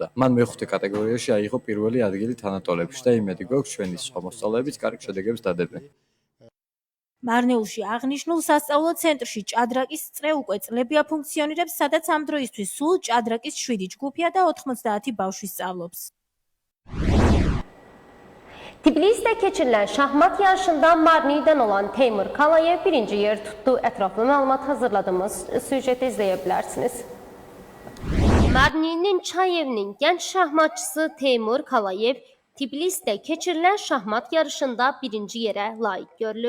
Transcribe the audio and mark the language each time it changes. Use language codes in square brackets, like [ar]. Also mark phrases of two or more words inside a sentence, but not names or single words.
[ka] მან მეხუთე კატეგორიაში აიღო პირველი ადგილი თანატოლებში და იმედი გვაქვს ჩვენი სხვა მოსწავლეებიც კარგ შედეგებს დადებენ. მარნეულში აღნიშნულ სასწავლო ცენტრში ჭადრაკის წრე უკვე წლებია ფუნქციონირებს, სადაც ამ დროისთვის სულ ჭადრაკის 7 ჯგუფია და 90 bავშვი სწავლობს. [az] Tbilisdə keçirilən şahmat yarışında Marniyu'dan olan Teymur Kalayev birinci yer tuttu. Ətraflı məlumat hazırladığımız süjeti izləyə bilərsiniz. Marniyu'nun Çayev'nin gənc şahmatçısı Teymur Kalayev Tbilisdə keçirilən şahmat yarışında birinci yerə layiq görülüb.